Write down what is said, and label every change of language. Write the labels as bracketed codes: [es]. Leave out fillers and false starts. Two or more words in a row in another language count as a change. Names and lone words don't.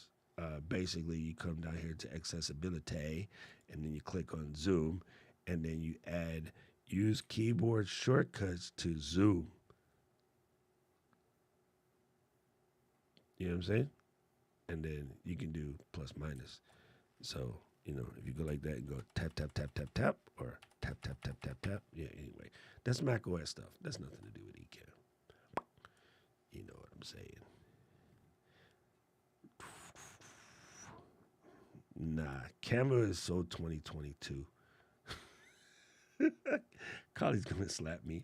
[en] Basically, you come down here to accessibility, and then you click on zoom, and then you use keyboard shortcuts to zoom. You know what I'm saying? And then you can do plus minus. So, if you go like that and go tap, tap, tap, tap, tap, or tap, tap, tap, tap, tap. Yeah, anyway. That's Mac OS stuff. That's nothing to do with Ecamm. You know what I'm saying. Nah, Canva is so 2022. Collie's going to slap me.